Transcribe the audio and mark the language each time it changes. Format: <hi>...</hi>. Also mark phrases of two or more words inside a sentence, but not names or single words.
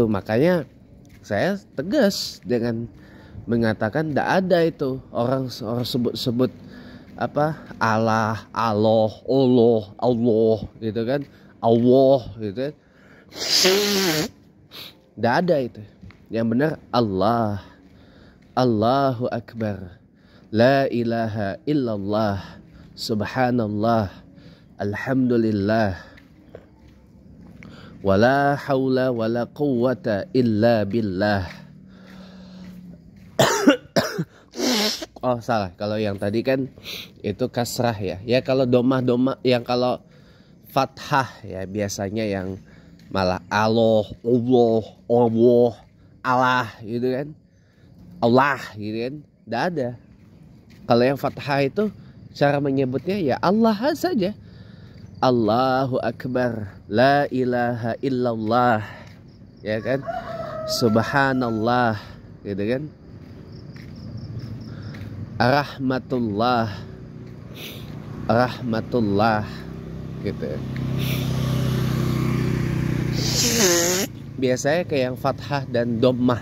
<id>Makanya saya tegas dengan mengatakan tidak ada itu orang sebut-sebut apa Allah, Allah gitu kan, Allah gitu kan. Tidak ada itu. Yang benar Allah.</id> <ar>الله أكبر، لا إله إلا الله، سبحان الله، الحمد لله, ولا حول ولا قوة إلا بالله.</ar> <id>Oh salah, kalau yang tadi kan itu kasrah ya. Ya kalau domah yang kalau fathah ya biasanya yang malah Allah gitu kan. Allah gitu kan, tidak ada. Kalau yang fathah itu cara menyebutnya ya Allah saja.</id> <ar>الله أكبر، لا إله إلا الله,</ar> <id>ya kan, subhanallah, gitu kan, rahmatullah, gitu. Biasanya kayak yang fathah dan dhammah.</id>